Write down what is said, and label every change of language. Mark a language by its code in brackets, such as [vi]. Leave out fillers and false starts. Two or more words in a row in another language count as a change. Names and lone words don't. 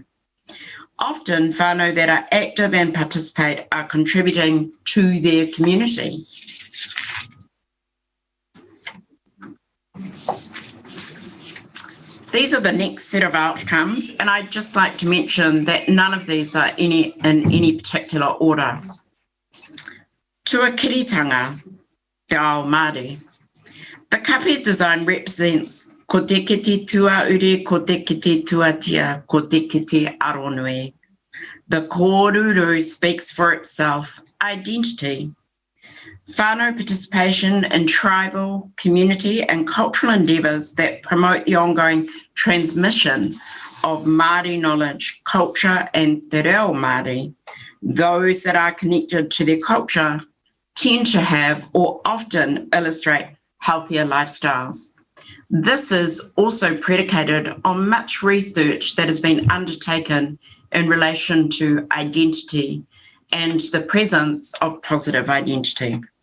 [en] Often, whānau that are active and participate are contributing to their community. These are the next set of outcomes, and I'd just like to mention that none of these are in any particular order. [mi] Tuakiritanga, te ao Māori. [en] The kape design represents [mi] ko te kiti tuauri, ko te kiti tuatia, ko te kiti aronui. [en] The kōruru speaks for itself, identity. Whānau participation in tribal, community and cultural endeavours that promote the ongoing transmission of Māori knowledge, culture and [mi] te reo Māori. [en] Those that are connected to their culture tend to have or often illustrate healthier lifestyles. This is also predicated on much research that has been undertaken in relation to identity and the presence of positive identity.